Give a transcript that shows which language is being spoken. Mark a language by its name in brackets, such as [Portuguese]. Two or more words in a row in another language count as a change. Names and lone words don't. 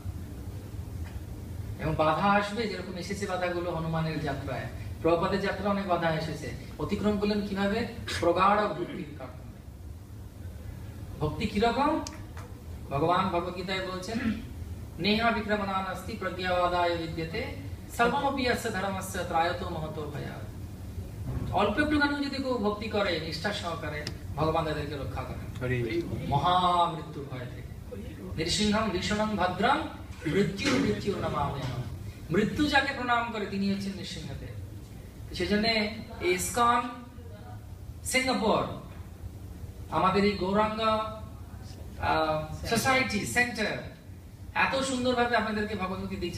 [Bangla] এবং বাধা আসবে, যেরকম এসেছে বাধাগুলো হনুমানের যাত্রায়, প্রভুপাদের যাত্রা অনেক বাধা এসেছে। অতিক্রম করলেন কিভাবে? প্রগাঢ় ভক্তির কারণে। ভক্তি কিরকম? [Sanskrit] ভগবান ভগবদ্গীতায় বলছেন নেহা বিক্রমণানাস্তি প্রজ্ঞাবাদায় বিদ্যতে সর্বমপি অস্য ধর্মস্য ত্রায়তো মহতো ভয়াৎ। [Bangla] অল্প একটুখানি যদি কেউ ভক্তি করে নিষ্ঠার সহকারে, ভগবান তাদেরকে রক্ষা করেন মহামৃত্যুর ভয় থেকে। [Sanskrit] নৃসিংহং ভীষণং ভদ্রং মৃত্যুর নমাম্যহম। [Bangla] মৃত্যু যাকে প্রণাম করে তিনি হচ্ছেন নৃসিংহদেব। সেজন্য ইসকন সিঙ্গাপুর, আমাদের এই গৌরাঙ্গ সোসাইটি সেন্টার এত সুন্দরভাবে আপনাদেরকে ভগবদ্গীতা দিচ্ছে।